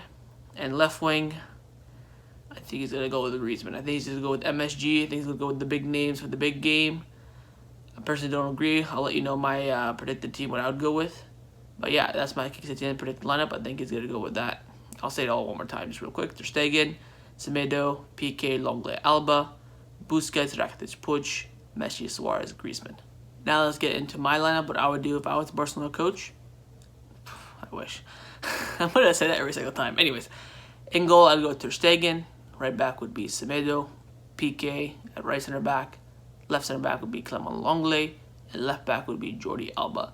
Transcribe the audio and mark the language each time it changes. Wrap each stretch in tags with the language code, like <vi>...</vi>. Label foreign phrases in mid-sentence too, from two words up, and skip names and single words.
<en>And left wing, I think he's going to go with Griezmann. I think he's going to go with MSG. I think he's going to go with the big names for the big game. I personally don't agree. I'll let you know my predicted team, what I would go with. But yeah, that's my Kickstarter predicted lineup. I think he's going to go with that. I'll say it all one more time just real quick. Ter Stegen, Semedo, Piqué, Lenglet, Alba, Busquets, Rakitic, Puig, Messi, Suarez, Griezmann. Now let's get into my lineup, what I would do if I was Barcelona coach. I wish. I'm going to say that every single time. Anyways, in goal, I'd go Ter Stegen. Right back would be Semedo. Piqué at right center back. Left center back would be Clement Lenglet. And left back would be Jordi Alba.</en>